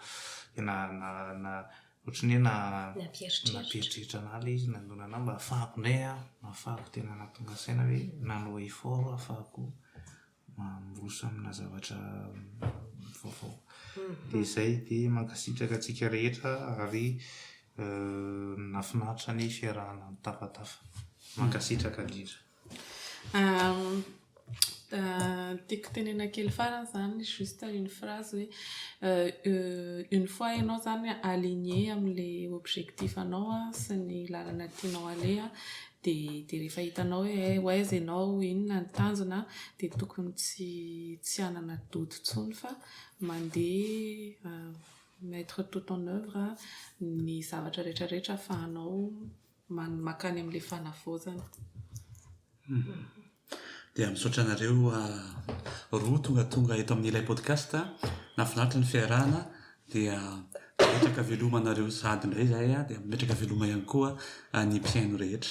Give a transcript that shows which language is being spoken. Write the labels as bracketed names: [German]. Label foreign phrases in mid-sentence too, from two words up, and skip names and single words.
[Malagasy] ohatrany hoe napieritreritra anah ilay izy nandona anah mba ahafahako indray ahafahako tena nahatonga saina hoe nanao effort ahafahako miroso amina zavatra vaovao dia izay dia mankasitraka antsika rehetra ary nafinaritra ny fiarahana mitafatafa mankasitraka indrindra tiako tenena kely farany zany [French] juste une phrase [Malagasy] hoe [French] une fois [Malagasy] ianao zany aligné amin'le objectif anao sy ny lalana tianao aleha dia rehefa hitanao hoe aiza ianao inona ny tanjona dia tokony tsy hanana dodo intsony fa mandeha [French] mettre tout en œuvre [Malagasy] ny zavatra rehetrarehetra ahafahanao makany amin'le fanavaozana. Dia misaotra anareo roa tonga eto amin'ilay podcast nafinaritra ny fiarahana dia metraka velomanareo sady indray zay dia metraka veloma ihany koa ny mpiaino rehetra